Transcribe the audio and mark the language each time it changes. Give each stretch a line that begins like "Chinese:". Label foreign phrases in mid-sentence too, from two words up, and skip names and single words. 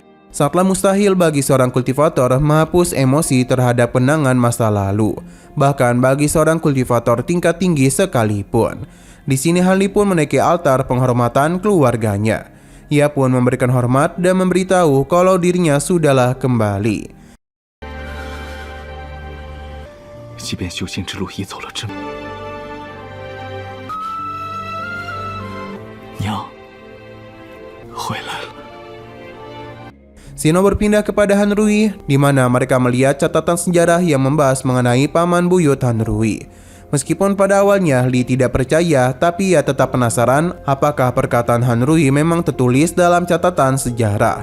Indonesian: Sangatlah mustahil bagi seorang kultivator menghapus emosi terhadap kenangan masa lalu, bahkan bagi seorang kultivator tingkat tinggi sekalipun. Di sini Han Lee pun menaiki altar penghormatan keluarganya. Ia pun memberikan hormat dan memberitahu kalau dirinya sudahlah kembali.
Chinese: 即便修仙之路已走了这么……娘，回来了。
Indonesian: Sino berpindah kepada Han Rui, di mana mereka melihat catatan sejarah yang membahas mengenai paman buyut Han Rui. Meskipun pada awalnya Li tidak percaya, tapi ia tetap penasaran apakah perkataan Han Rui memang tertulis dalam catatan sejarah.